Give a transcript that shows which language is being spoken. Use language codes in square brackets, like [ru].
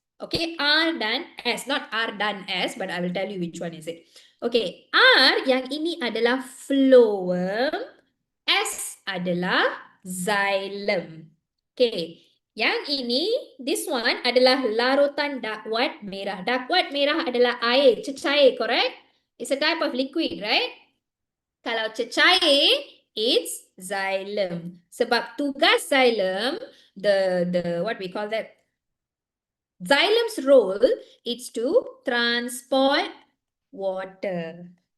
[en] Okay, R dan S, not R dan S, but I will tell you which one is it. [ms] Okay, R yang ini adalah phloem, S adalah xylem. Okay. Yang ini, [en] this one [ms] adalah larutan dakwat merah. Dakwat merah adalah air, cecair, correct? [en] It's a type of liquid, right? [ms] Kalau cecair, [en] it's xylem. [ms] Sebab tugas xylem, [en] the what we call that? Xylem's role is to transport water.